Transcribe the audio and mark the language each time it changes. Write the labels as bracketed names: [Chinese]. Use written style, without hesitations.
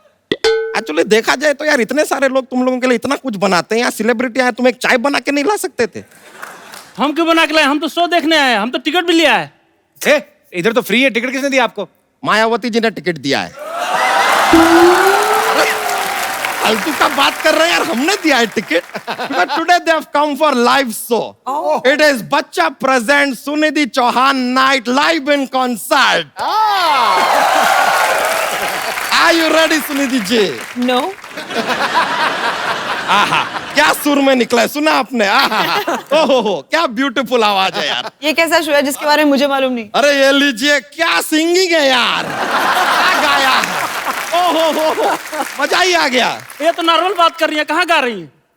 [Hindi] Actually देखा जाए तो यार इतने सारे लोग तुम लोगों के लिए इतना कुछ बनाते हैं, यहाँ सेलिब्रिटी आए, तुम एक चाय बना के नहीं ला सकते थे? हम क्यों बना के लाए? हम तो शो देखने आए, हम तो टिकट भी लिया है। इधर तो फ्री है, टिकट किसने दिया आपको? मायावती जी ने टिकट दिया है। फालतू का बात कर रहे हैं यार, हमने दिया है ticket. [English] But today they have come for live show. It is bachcha present Sunidhi Chauhan night live in concert. Are you ready Sunidhi ji? No. [Hindi] आहा, क्या सुर में निकला है, सुना आपने? आहा, ओहो, क्या ब्यूटीफुल आवाज है यार। ये कैसा शो है जिसके बारे में मुझे मालूम नहीं? अरे ये लीजिए, क्या सिंगिंग है यार, क्या गाया है, ओहो, मजा ही आ गया। ये तो नॉर्मल बात कर रही है, कहाँ गा रही है?